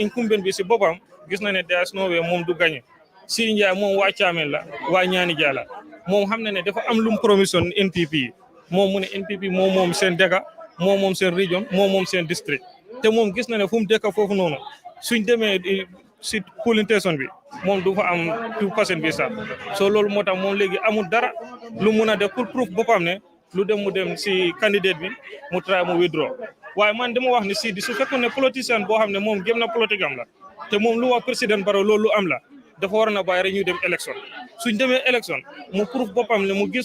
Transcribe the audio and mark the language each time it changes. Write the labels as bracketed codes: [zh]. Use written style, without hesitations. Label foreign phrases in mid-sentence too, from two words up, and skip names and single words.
[wo] incumbent bi si boppam gis na ne [en] there's no way [wo] moom du gagné Siri Ndiaye moom waa Thiamène la waa Ñaani Dia la moom xam na ne dafa am lu mu promission NPP moom mu ne NPP moom seen dëkk moom seen région moom seen district te moom gis na ne fu mu dëkk foofu noonu suñ demee si [en] polling station [wo] bi moom du fa am 2% bi sax so loolu moo tax moom léegi amul dara lu mun a def pour proof boppam ne lu dem mu dem si candidate bi mu try mu withdraw waaye man dama wax ne si di su fekkoon ne politicien boo xam ne moom gëm na politique am la te moom lu wax président Barrow loolu am la dafa war na bàyyi rek ñu dem élection suñ demee élection mu proof boppam ne mu gis